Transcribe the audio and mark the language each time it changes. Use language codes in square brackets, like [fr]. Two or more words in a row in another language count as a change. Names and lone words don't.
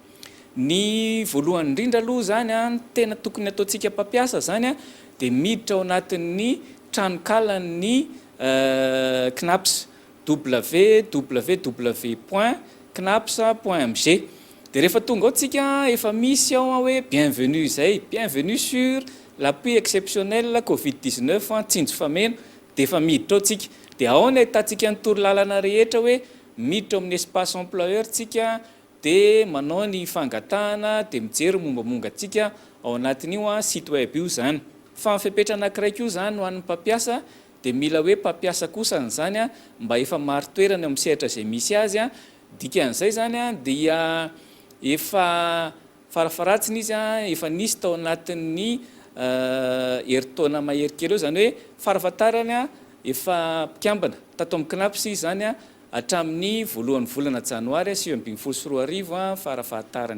[mg] Ny voalohany indrindra aloha zany tena tokony ataontsika mpampiasa zany dia miditra ao anatin'ny tranokalan'ny KNAPS www.knaps.mg. dia rehefa tonga ao tsika efa misy ao hoe bienvenue izay, [fr] bienvenue sur l'appui exceptionnel Covid-19 [mg] tsinjo fameno dia efa miditra ao tsika. Dia ao ny ahitantsika ny torolalana rehetra hoe miditra amin'ny [fr] espace employeur [mg] tsika dia manao ny fangatahana dia mijery mombamonga tsika ao anatin'io [fr] site web [mg] io zany. Fa fepetra anankiray io zany ho an'ny mpampiasa dia mila hoe mpampiasa kosa n'izany mba efa maro toerana amin'ny sehatra izay misy azy dikan'izay zany dia efa farafaratsiny izy efa nisy tao anatin'ny heritaona mahery kely eo zany hoe farafatarany efa mpikambana tato amin'ny KNAPS izy zany hatramin'ny voalohan'ny volana janoary 2024 farafahatarany.